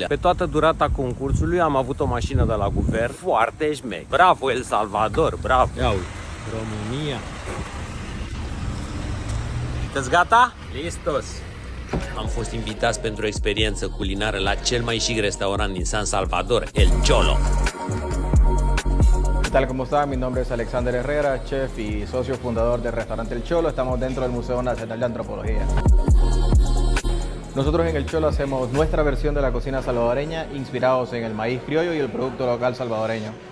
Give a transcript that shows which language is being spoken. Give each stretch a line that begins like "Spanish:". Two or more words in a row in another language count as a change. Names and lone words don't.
Romanian: Pe toată durata concursului am avut o mașină de la guvern foarte șmec. Bravo El Salvador, bravo! Ia uite, România! Sunteți gata? Listos! Am fost invitați pentru o experiență culinară la cel mai chic restaurant din San Salvador, El Cholo.
Spanish: ¿Qué tal? ¿Cómo están? Mi nombre es Alexander Herrera, chef y socio fundador del restaurante El Cholo. Estamos dentro del Museo Nacional de Antropología. Nosotros en El Cholo hacemos nuestra versión de la cocina salvadoreña, inspirados en el maíz criollo y el producto local salvadoreño.